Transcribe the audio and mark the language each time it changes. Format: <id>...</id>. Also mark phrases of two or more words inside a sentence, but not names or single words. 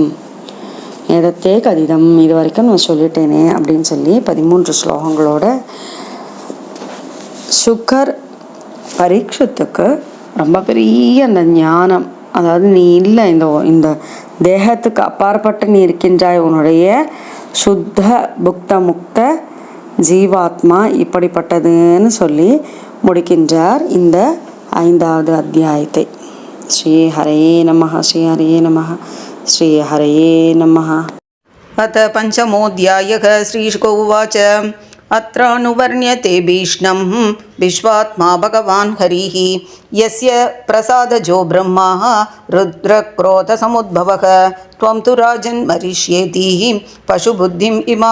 <sa>एतत्ते कथितम्,</sa> <ta>இது வரைக்கும் நான் சொல்லிட்டேனே அப்படின்னு சொல்லி 13 ஸ்லோகங்களோட சுக்கர் பரீட்சத்துக்கு ரொம்ப பெரிய அந்த ஞானம், அதாவது நீ இல்லை, இந்த தேகத்துக்கு அப்பாற்பட்டு நீ இருக்கின்றாய், உன்னுடைய சுத்த புக்த முக்த ஜீவாத்மா இப்படிப்பட்டதுன்னு சொல்லி முடிக்கின்றார் இந்த 5வது அத்தியாயத்தை.</ta> <sa>श्री हरये नमः, श्री हरये नमः, श्री हरये नमः. अथ 5मोऽध्यायः. श्रीशुक उवाच अत्रानुवर्ण्यते भीष्णं विश्वात्मा भगवान् हरिः यस्य प्रसादजो ब्रह्मा रुद्रक्रोधसमुद्भवः त्वं तु राजन् मरिष्येति पशुबुद्धिम् इमां</sa>